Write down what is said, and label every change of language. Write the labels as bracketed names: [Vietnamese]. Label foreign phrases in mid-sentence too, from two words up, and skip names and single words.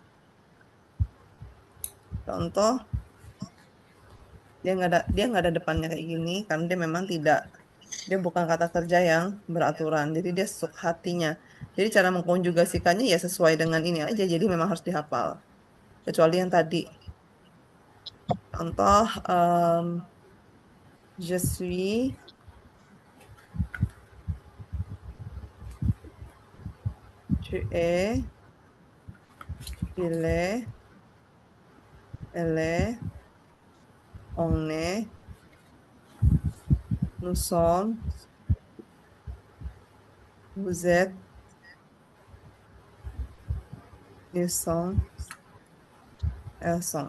[Indonesian] Contoh, dia nggak ada depannya kayak gini karena dia memang tidak, dia bukan kata kerja yang beraturan, jadi dia hatinya, jadi cara mengkonjugasikannya ya sesuai dengan ini aja, jadi memang harus dihafal kecuali yang tadi. Contoh, [French] je suis, tu es, il est, elle est, on est, nous sommes, vous êtes, ils sont, elles sont.